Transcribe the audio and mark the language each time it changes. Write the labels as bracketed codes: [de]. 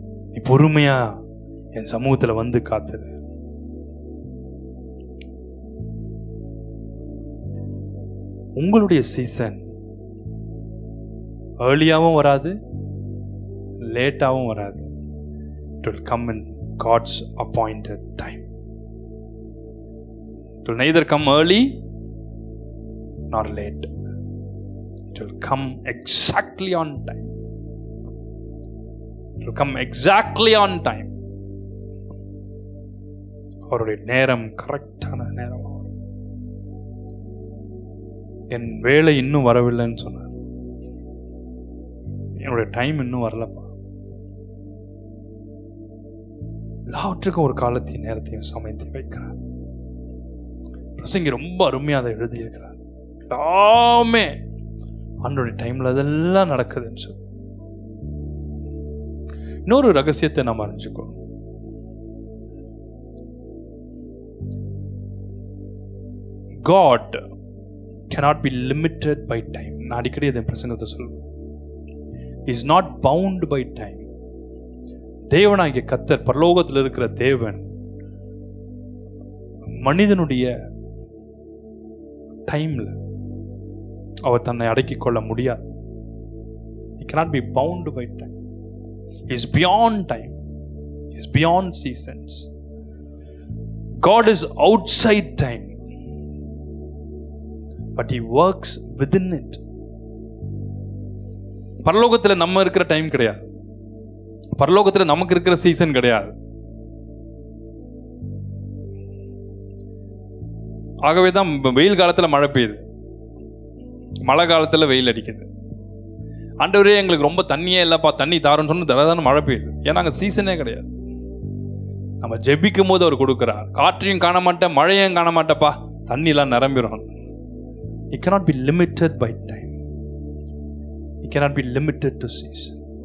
[ta] நீ பொறுமையா என் சமூகத்துல வந்து காத்துரு. உங்களுடைய சீசன் ஏர்லியாவும் வராது, லேட்டாவும் வராது. [en] It will come in God's appointed time. It will neither come early nor late. It will come exactly on time. It will come exactly on time. [ta] அவருடைய நேரம் கரெக்டான நேரம். என் வேலை இன்னும் வரவில்லைன்னு சொன்னார். என்னுடைய டைம் இன்னும் வரலப்பா. எல்லாவற்றுக்கும் ஒரு காலத்தையும் நேரத்தையும் சமைத்து வைக்கிறார். பிரசங்கி ரொம்ப அருமையாக அதை எழுதியிருக்கிறார். எல்லாமே ஆண்டவருடைய டைம்ல அதெல்லாம் நடக்குதுன்னு சொல்லி. இன்னொரு ரகசியத்தை நாம் அறிஞ்சுக்கணும். [en] God cannot be limited by time. [ta] நான் அடிக்கடி அதன் பிரசங்கத்தை சொல்லுவேன். [en] Is not bound by time. [ta] தேவனாகிய கர்த்தர், பரலோகத்தில் இருக்கிற தேவன், மனிதனுடைய டைம்ல அவர் தன்னை அடக்கிக் கொள்ள முடியாது. [en] He cannot be bound by time. He is beyond time. He is beyond seasons. God is outside time, but he works within it. [ta] பரலோகத்தில் நம்ம இருக்கிற டைம் கிடையாது, பரலோகத்தில் நமக்கு இருக்கிற சீசன் கிடையாது. ஆகவே தான் வெயில் காலத்தில் மழை பெய்யுது, மழை காலத்தில் வெயில் அடிக்குது. ஆண்டவரே எங்களுக்கு ரொம்ப தண்ணியே இல்லைப்பா, தண்ணி தாருன்னு சொன்ன தடவை மழை பெய்யுது. ஏன்னா அங்கே சீசனே கிடையாது. நம்ம ஜெபிக்கும் போது அவர் கொடுக்குறார். காற்றையும் காண மாட்டேன், மழையும் காண மாட்டேப்பா, தண்ணிலாம் நிரம்பிடும். [en] It cannot be limited by time. It cannot be limited to season.